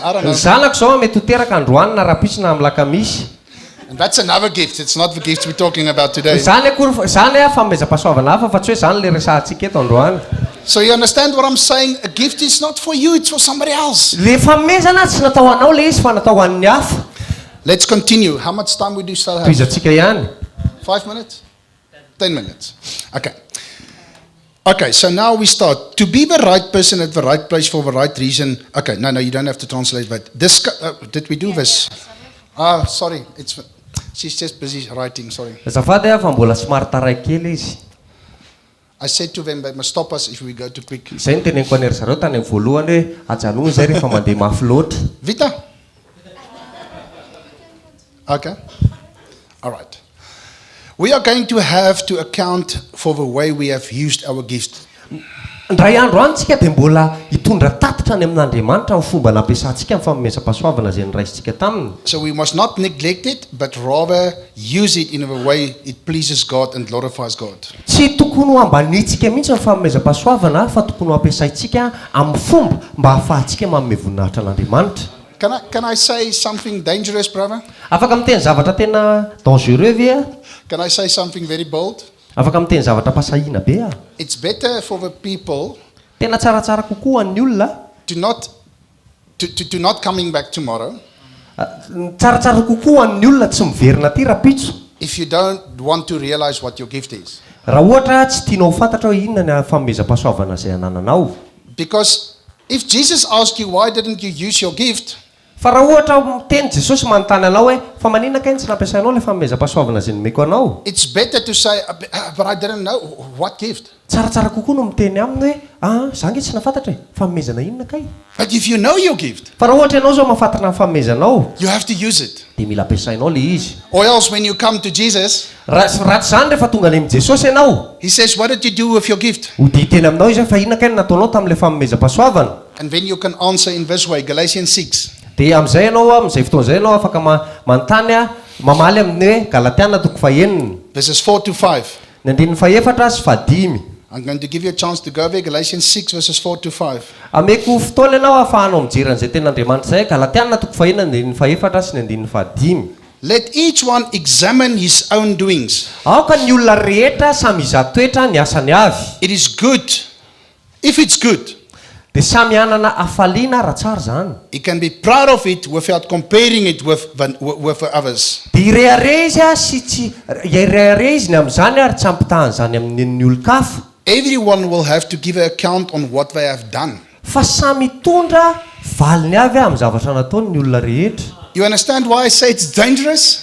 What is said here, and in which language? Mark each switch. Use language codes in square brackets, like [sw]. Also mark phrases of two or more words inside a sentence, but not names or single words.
[en] I don't [mg] Ny [en] know. [mg] zanako zao mety ho teraka androany na rapitso na amin'ny lakamisy. [en] And that's another gift. It's not the gift we're talking about today. [mg] Zany famezam-pasoavana hafa fa tsy hoe zany le resahantsika eto androany. [en] So you understand what I'm saying? A gift is not for you, it's for somebody else. [mg] Le famezana tsy natao anao le izy fa natao an'ny hafa. [en] Let's continue. How much time we do still have? [mg] Toizantsika ihany. [en] 5 minutes? 10 minutes. Okay. Okay, so now we start. To be the right person at the right place for the right reason. Okay, no, you don't have to translate that. Did we do this? Sorry. She's just busy writing, sorry. [mg] Azafady fa mbola somary taray kely izy. [en] I said to them, they must stop us if we go too quick. [mg] Izay no teneniko anery zareo tany amin'ny voalohany hoe ajanony zay rehefa mandeha mafy loatra. Vita? [en] Okay. All right. We are going to have to account for the way we have used our gift. [mg] Ndray andro antsika dia mbola hitondra tatitra any amin'Andriamanitra ny fomba nampiasantsika amin'ny famezam-pasoavana izay niraisintsika taminy. [en] So we must not neglect it, but rather use it in a way it pleases God and glorifies God. [mg] Tsy tokony ho ambanitsika mihitsy ny famezam-pasoavana fa tokony ho ampiasaintsika amin'ny fomba mba hahafahantsika manome voninahitra an'Andriamanitra. [en] Can I say something dangerous, brother? [mg] Afaka miteny zavatra tena dangereux ve a? [en] Can I say something very bold? [mg] Afaka miteny zavatra pasahiana be a? [en] It's better for the people [mg] Tena tsaratsara kokoa an'ny olona [en] to not coming back tomorrow [mg] tsaratsara kokoa an'ny olona tsy miverina aty rapitso [en] if you don't want to realize what your gift is. [mg] raha ohatra tsy tianao fantatra hoe inona ny famezam-pasoavana izay anananao. [en] Because if Jesus asked you, why didn't you use your gift? [mg] Fa raha ohatra miteny Jesosy manontany anao hoe fa maninona kay tsy nampiasainao le famezam-pasoavana izay nomeko anao. [en] It's better to say, but I didn't know. What gift? [mg] Tsaratsara kokoa no miteny aminy hoe zah nge tsy nafantatra e famezana inona kay. [en] But if you know your gift, [mg] fa raha ohatra ianao zao mahafantatra ny famezanao [en] you have to use it. [mg] dia mila ampiasainao le izy. [en] Or else when you come to Jesus, [mg] ratsy zany rehefa tonga any amin'i Jesosy ianao [en] he says, what did you do with your gift? [mg] ho dia teny aminao izy hoe fa inona kay no nataonao tamin'ilay famezam-pasoavana. [en] And then you can answer in this way, Galatians 6. [mg] Dia amin'izay ianao amin'izay fotoan'izay ianao afaka manontany mamaly amin'ny hoe Galatiana 4:9. [en] Verses 4 to 5. [mg] Ny 4 sy 5. [en] I'm going to give you a chance to go there, Galatians 6, verses 4 to 5. [mg] ameko fotoana ianao ahafahanao mijery an'izay ten'Andriamanitra zay Galatiana 3:1-5. [en] Let each one examine his own doings. [mg] Aoka ny olona rehetra samy iza-toetra ny asany avy. [en] It is good. If it's good, [mg] Dia samy anana afaliana raha tsara zany. [en] he can be proud of it without comparing it with others. [mg] Dia ireare izy sy tsy ireare izy ny amin'izany ary tsy ampitahany zany amin'ny olon-kafa. [en] Everyone will have to give an account on what they have done. [mg] Fa samy mitondra valiny avy amin'ny zavatra nataony ny olona rehetra. [en] You understand why I say it's dangerous?